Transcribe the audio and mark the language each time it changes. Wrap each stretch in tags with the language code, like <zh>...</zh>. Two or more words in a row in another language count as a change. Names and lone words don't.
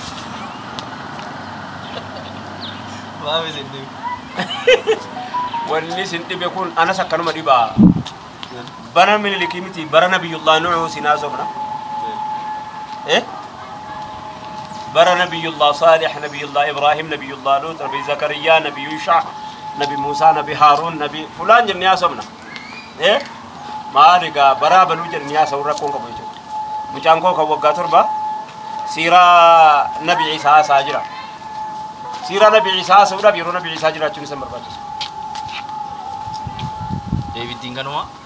<om>Maaf isin dhibe. Wanni sin dhibe kun anas akkanuma dhibaa. Bara Minilikii miti bara Nabiyullah Nuuhu sinaa sofna. bara Nabiyullah Salih, Nabiyullah Ibrahim, Nabiyullah Lut, Nabi Zakaria, Nabi Yusha, Nabi Musa, Nabi Harun, Nabi Fulan jennee haasofna. Maal egaa bara baluu jennee haasa'uu rakkoon qabu jechuudha. Mucaan koo kan waggaa torba siiraa Nabi Isaa haasaa jira. Siiraa Nabi Isaa haasa'uudhaaf yeroo Nabi Isaa jiraachuun isa barbaachisu. Deebittiin kanuma.</om>